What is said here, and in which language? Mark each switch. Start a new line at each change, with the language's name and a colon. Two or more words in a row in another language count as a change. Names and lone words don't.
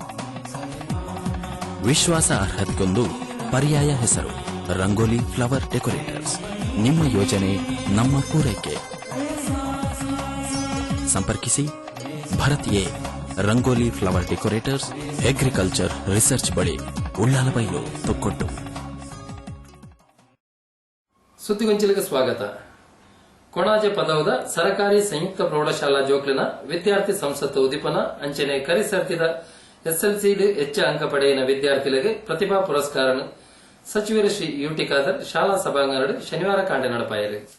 Kannada: ವಿಶ್ವಾಸ ಅರ್ಹತೆಗೊಂದು ಪರ್ಯಾಯ ಹೆಸರು ರಂಗೋಲಿ ಫ್ಲವರ್ ಡೆಕೋರೇಟರ್ಸ್. ನಿಮ್ಮ ಯೋಜನೆ ನಮ್ಮ ಪೂರೈಕೆ. ಸಂಪರ್ಕಿಸಿ ಭರತ್ ಎ ರಂಗೋಲಿ ಫ್ಲವರ್ ಡೆಕೋರೇಟರ್ಸ್, ಅಗ್ರಿಕಲ್ಚರ್ ರಿಸರ್ಚ್ ಬಳಿ, ಉಳ್ಳಾಲಬೈಲು, ತೊಕ್ಕೊಟ್ಟು. ಸುದ್ದಿಗೊಂಚಲಿಗೆ ಸ್ವಾಗತ.
Tulu: ಕೊಣಾಜೆ ಪದವದ ಸರಕಾರಿ ಸಂಯುಕ್ತ ಪ್ರೌಢಶಾಲಾ ಜೋಕ್ಲಿನ ವಿದ್ಯಾರ್ಥಿ ಸಂಸತ್ತು ಉದಿಪನ ಅಂಚನೆ ಕರಿಸರ್ತಿದ ಎಸ್ಎಲ್ಸಿಡ್ ಹೆಚ್ಚ ಅಂಕ ಪಡೆಯಿನ ವಿದ್ಯಾರ್ಥಿಗಳಿಗೆ ಪ್ರತಿಭಾ ಪುರಸ್ಕಾರ ಸಚಿವರು ಶ್ರೀ ಯುಟಿ ಖಾದರ್ ಶಾಲಾ ಸಭಾಂಗಣ ಶನಿವಾರ ಕಾಂಡೆ ನಡಪಾಯರು.